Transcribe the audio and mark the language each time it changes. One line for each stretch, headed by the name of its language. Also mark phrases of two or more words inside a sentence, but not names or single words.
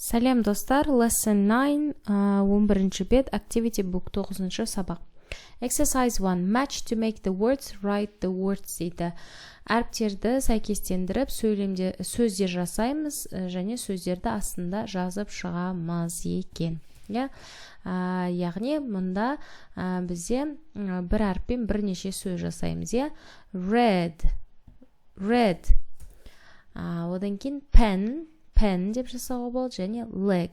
Kazakh: Сәлем достар, lesson 9, 11-ші бет,
English: activity book
Kazakh: 9-ші сабақ.
English: Exercise 1, match to make the words, write the words дейді.
Kazakh: Әріптерді сәйкестендіріп, сөздер жасаймыз, және сөздерді астында жазып шығамыз екен. Яғни, мұнда бізде бір әріппен бірнеше сөз жасаймыз. Red, одан кейін pen деп жасауға болады, және leg.